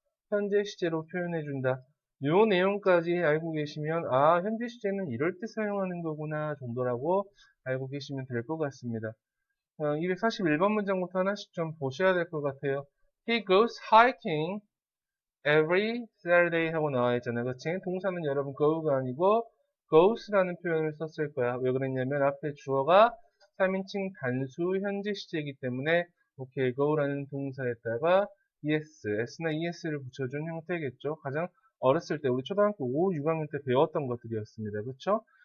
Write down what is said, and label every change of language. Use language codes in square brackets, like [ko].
[ko] 현재 시제로 표현해준다. 요 내용까지 알고 계시면 현재 시제는 이럴 때 사용하는 거구나 정도라고 알고 계시면 될 것 같습니다. 241번 문장부터 하나씩 좀 보셔야 될 것 같아요. [en] He goes hiking every Saturday [ko] 하고 나와 있잖아요. 그치? 동사는 여러분 go가 아니고 goes라는 표현을 썼을 거야. 왜 그랬냐면 앞에 주어가 3인칭 단수 현재 시제이기 때문에 오케이 go라는 동사에다가 s나 es를 붙여준 형태겠죠. 가장 어렸을 때 우리 초등학교 5, 6학년 때 배웠던 것들이었습니다. 그쵸?